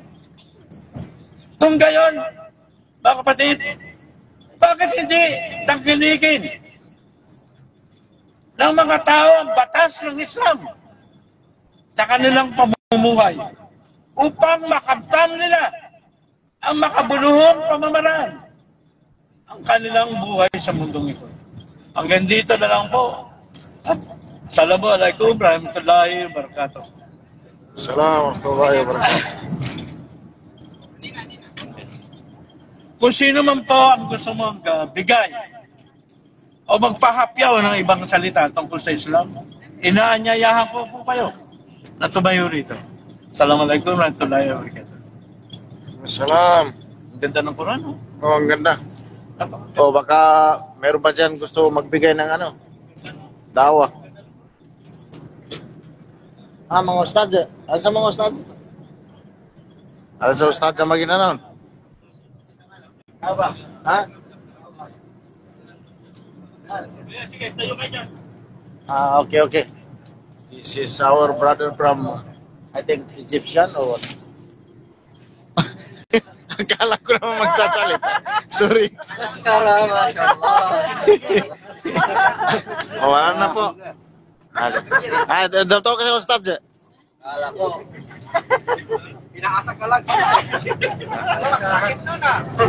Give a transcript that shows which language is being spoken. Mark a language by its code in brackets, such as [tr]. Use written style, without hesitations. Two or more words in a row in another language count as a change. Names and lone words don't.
[tl] Kung gayon, mga kapatid, bakit hindi tangkilikin ng mga tao ang batas ng Islam sa kanilang pamumuhay upang makamtan nila ang makabuluhang pamamaraan ang kanilang buhay sa mundong ito. Hanggang dito na lang po. [ar] السلام عليكم ورحمة الله وبركاته. السلام عليكم ورحمة الله وبركاته. [tl] Kung sino man po ang gusto mong bigay o magpahapyaw ng ibang salita tungkol sa Islam, inaanyayahan ko po kayo na tumayo rito. [ar] السلام عليكم ورحمة الله وبركاته. [tl] Assalam. Ang ganda ng Quran, no? Oh, ang ganda. O baka meron pa dyan gusto magbigay ng ano? Dawa. Mga ustad. Ano sa mga ustad? Ano sa ustad sa maginanon? Aba. Ha? Sige, tayo ka dyan. Okay. [en] This is our brother from, I think, Egyptian or what? [tl] Akala ko naman magsasalit. Sorry. Maskara, mashallah. Wala na po. Dato ka sa ustad siya. Kala ko. Pinaasa ka lang. Sakit nun ah.